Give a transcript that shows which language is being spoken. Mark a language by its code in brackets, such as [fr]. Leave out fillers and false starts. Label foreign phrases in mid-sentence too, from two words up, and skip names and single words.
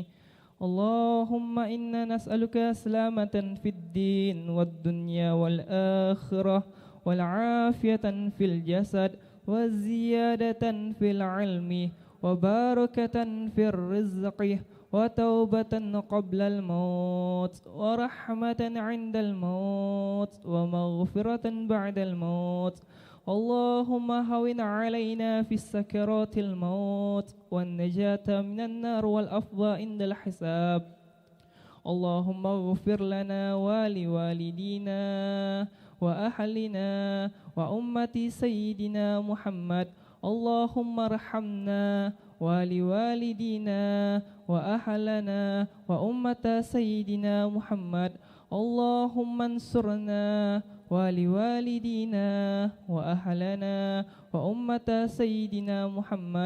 [ar] اللهم إنا نسألك سلامة في الدين والدنيا والآخرة والعافية في الجسد وزيادة في العلم وبركة في الرزق وتوبة قبل الموت ورحمة عند الموت ومغفرة بعد الموت. اللهم هون علينا في سكرات الموت والنجاة من النار والعفو عند الحساب. اللهم اغفر لنا ولوالدينا وأهلنا وأمة سيدنا محمد. اللهم ارحمنا ولوالدينا وأهلنا وأمة سيدنا محمد. اللهم انصرنا ولوالدينا وأهلنا وأمة سيدنا محمد.